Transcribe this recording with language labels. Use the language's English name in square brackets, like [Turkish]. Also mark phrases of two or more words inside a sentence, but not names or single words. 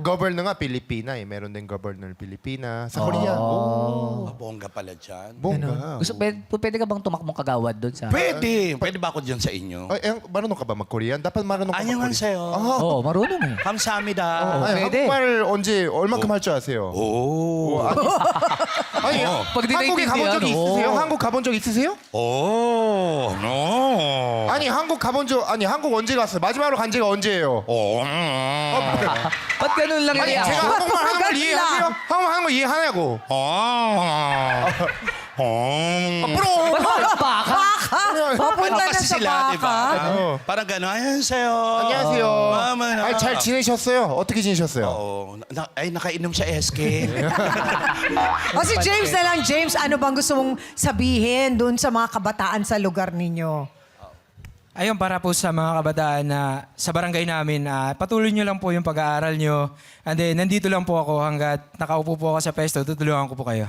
[Filipino] Governor nga, Pilipina eh. Meron din governor Pilipina. Sa Korea. Oh. Bongga pala dyan. Bongga. Pwede ka bang tumakbong kagawad doon sa... Pwede. Pwede ba ako dyan sa inyo? Ay, marunong ka ba mag-Korean? Dapat marunong ka Anong mag-Korean. sa'yo? Oo, marunong eh. [Korean] 감사합니다. [Filipino] Ay, pwede. [Korean] 한국말 언제 얼마큼 할 줄 아세요? 오. 아니, [Filipino] Pag di [Korean] 한국에 가본 [Filipino] naintindihan, [Korean] 적 [Filipino] oo. [Korean] 있으세요? 한국 가본 적 있으세요? 오. No. 아니, 한국 언제 갔어요? 마지막으로 간 지가 언제예요? 오. [Filipino] Ba't ganun lang [Korean] 아니, [Filipino] yung [Korean] 제가 [English] reaction? [Korean] 한국말 하는 걸 이해하세요? 한국말 하는 거 이해하냐고. 오. 앞으로. [Filipino] Baka! Papunta na kasi sa sila, di ba? baka. Oo. Parang gano'n, [Korean] 안녕하세요. 안녕하세요. [Filipino] Mama. [Korean] 아니, 잘 지내셨어요? 어떻게 지내셨어요? [Filipino] Oo. Ay, nakainom siya SK. O si James na lang. James, ano bang gusto mong sabihin dun sa mga kabataan sa lugar ninyo? Ayun, para po sa mga kabataan na sa barangay namin, patuloy nyo lang po yung pag-aaral nyo. [English] And then, [Filipino] nandito lang po ako hanggat nakaupo po ako sa pesto, tutulungan ko po kayo.